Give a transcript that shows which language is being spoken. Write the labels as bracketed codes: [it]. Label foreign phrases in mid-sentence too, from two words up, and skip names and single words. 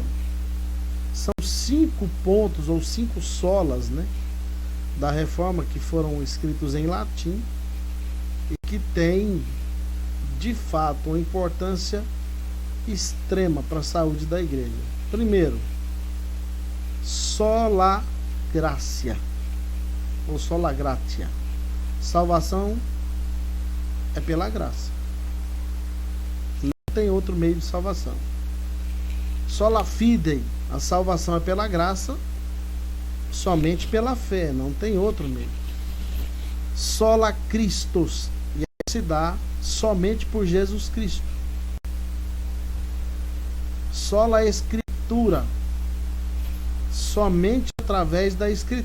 [pt] São 5 pontos ou 5 solas, né, da reforma que foram escritos em latim e que têm de fato uma importância extrema para a saúde da igreja. Primeiro, [la] sola gratia ou sola gratia. [pt] Salvação é pela graça. Não tem outro meio de salvação. [la] Sola fide, [pt] a salvação é pela graça, somente pela fé, não tem outro meio. [la] Sola Christus, [pt] e se dá somente por Jesus Cristo. Sola Escritura, somente através da Escritura.